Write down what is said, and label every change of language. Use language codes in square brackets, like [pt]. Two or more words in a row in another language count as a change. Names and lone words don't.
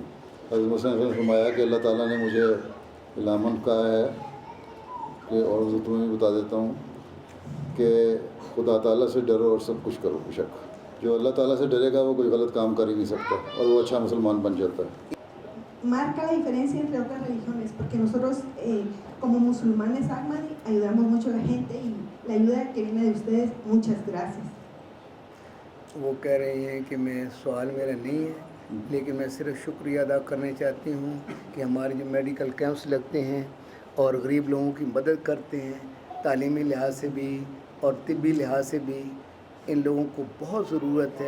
[ur] حضرت مسیح نے فرمایا کہ اللہ تعالیٰ نے مجھے الہاماً کہا ہے کہ، اور تمہیں بھی بتا دیتا ہوں کہ خدا تعالیٰ سے ڈرو اور سب کچھ کرو. بیشک جو اللہ تعالیٰ سے ڈرے گا وہ کوئی غلط کام کر ہی نہیں سکتا اور وہ اچھا مسلمان بن جاتا ہے. [es] Marca la diferencia entre otras religiones, porque nosotros como musulmanes Ahmadi ayudamos mucho a la gente y la ayuda que viene de ustedes, muchas gracias. [ur] وہ کہہ رہی ہیں کہ میں سوال میرا نہیں ہے، لیکن میں صرف شکریہ ادا کرنا چاہتی ہوں کہ ہمارے جو [en] medical camps [ur] لگتے ہیں اور غریب لوگوں کی مدد کرتے ہیں، تعلیمی لحاظ سے بھی اور طبی لحاظ سے بھی ان لوگوں کو بہت ضرورت ہے.